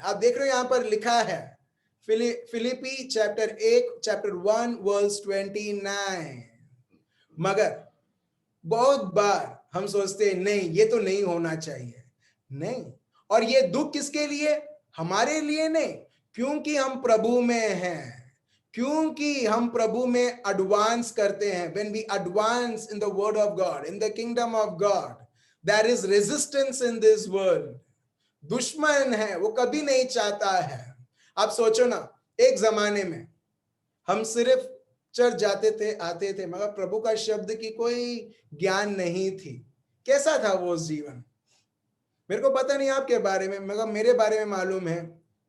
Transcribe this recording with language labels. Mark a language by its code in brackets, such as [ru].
[hi] आप देख रहे हो, यहां पर लिखा है फिलिपी चैप्टर 1 वर्स 29। मगर बहुत बार हम सोचते हैं नहीं, ये तो नहीं होना चाहिए, नहीं। और ये दुख किसके लिए, हमारे लिए नहीं, क्योंकि हम प्रभु में हैं, क्योंकि हम प्रभु में एडवांस करते हैं। [en] when we advance in the word of God, in the kingdom of God, there is resistance in this world. [hi] दुश्मन है, वो कभी नहीं चाहता है। आप सोचो ना, एक जमाने में हम सिर्फ चर्च जाते थे, आते थे, मगर प्रभु का शब्द की कोई ज्ञान नहीं थी। कैसा था वो जीवन, मेरे को पता नहीं आपके बारे में, मगर मेरे बारे में मालूम है।